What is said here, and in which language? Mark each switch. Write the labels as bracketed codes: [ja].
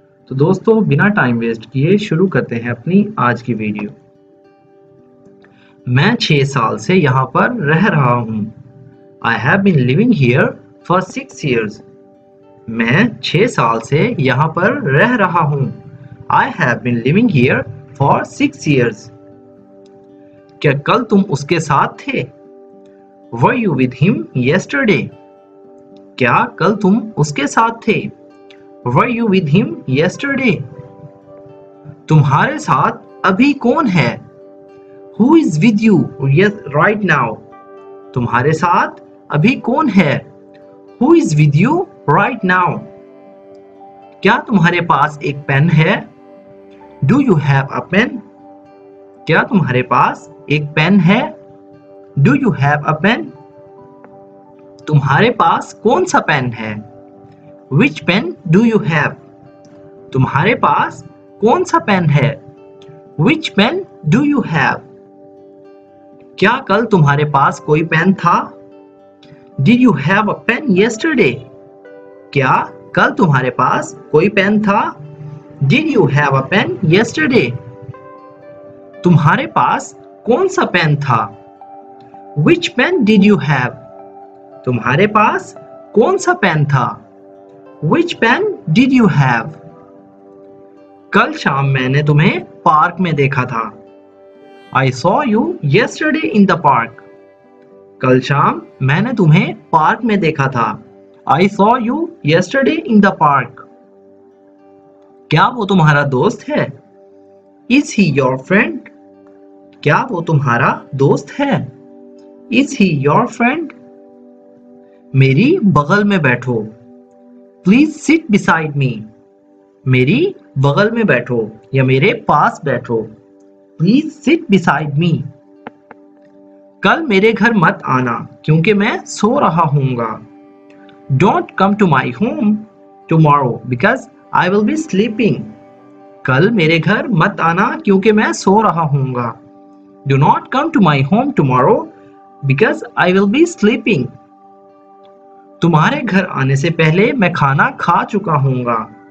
[hi] तो दोस्तों बिना टाइम वेस्ट किए शुरू करते हैं अपनी आज की वीडियो। मैं 6 साल से यहाँ पर रह रहा हूँ। [en] I have been living here for 6 years। [hi] मैं 6 साल से यहाँ पर रह रहा हूँ। [en] I have been living here for 6 years। [hi] क्या कल तुम उसके साथ थे? [en] Were you with him yesterday? [hi] क्या कल तुम उसके साथ थे? [en] Were you with him yesterday? [hi] तुम्हारे साथ अभी कौन है? [en] Who is with you right now? [hi] तुम्हारे साथ अभी कौन है? [en] Who is with you right now? [hi] क्या तुम्हारे पास एक पेन है? [en] Do you have a pen? [hi] क्या तुम्हारे पास एक पेन है? [en] Do you have a pen? [hi] तुम्हारे पास कौन सा पेन है? [en] Which pen do you have? [hi] तुम्हारे पास कौन सा पेन है? [en] Which pen do you have? [hi] क्या कल तुम्हारे पास कोई पेन था? [en] Did you have a pen yesterday? [hi] क्या कल तुम्हारे पास कोई पेन था? [en] Did you have a pen yesterday? [hi] तुम्हारे पास कौन सा पेन था? [en] Which pen did you have? [hi] तुम्हारे पास कौन सा पेन था? [en] Which pen did you have? [hi] कल शाम मैंने तुम्हें पार्क में देखा था। [en] I saw you yesterday in the park। [hi] कल शाम मैंने तुम्हें पार्क में देखा था। [en] I saw you yesterday in the park। [hi] क्या वो तुम्हारा दोस्त है? [en] Is he your friend? [hi] क्या वो तुम्हारा दोस्त है? [en] Is he your friend? [hi] मेरी बगल में बैठो। [en] Please sit beside me। [hi] मेरी बगल में बैठो या मेरे पास बैठो। [en] Please sit beside me। [hi] कल मेरे घर मत आना क्योंकि मैं सो रहा हूँगा। [en] Don't come to my home tomorrow because I will be sleeping। [hi] कल मेरे घर मत आना क्योंकि मैं सो रहा हूँगा। [en] Do not come to my home tomorrow because I will be sleeping। [hi] तुम्हारे घर आने से पहले मैं खाना खा चुका हूँगा।